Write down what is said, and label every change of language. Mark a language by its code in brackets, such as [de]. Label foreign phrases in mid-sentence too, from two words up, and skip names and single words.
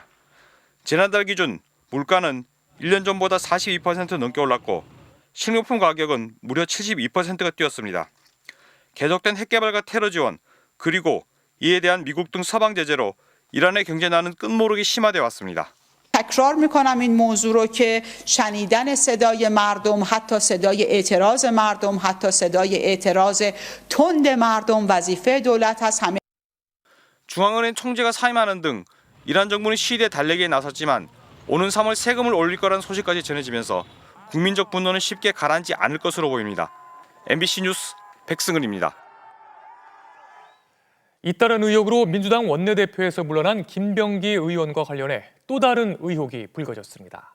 [ko] 지난달 기준 물가는 1년 전보다 42% 넘게 올랐고 식료품 가격은 무려 72%가 뛰었습니다. 계속된 핵개발과 테러 지원, 그리고 이에 대한 미국 등 서방 제재로 이란의 경제난은 끝모르게 심화돼 왔습니다. [fa] تکرار میکنم این موضوع رو که شنیدن صدای مردم، حتی صدای اعتراض مردم، حتی صدای اعتراض تند مردم وظیفه دولت هست. همه [ko] 중앙은행 총재가 사임하는 등 이란 정부는 시위대 달래기에 나섰지만 오는 3월 세금을 올릴 거라는 소식까지 전해지면서 국민적 분노는 쉽게 가라앉지 않을 것으로 보입니다. MBC 뉴스 백승은입니다. 잇따른 의혹으로 민주당 원내대표에서 물러난 김병기 의원과 관련해 또 다른 의혹이 불거졌습니다.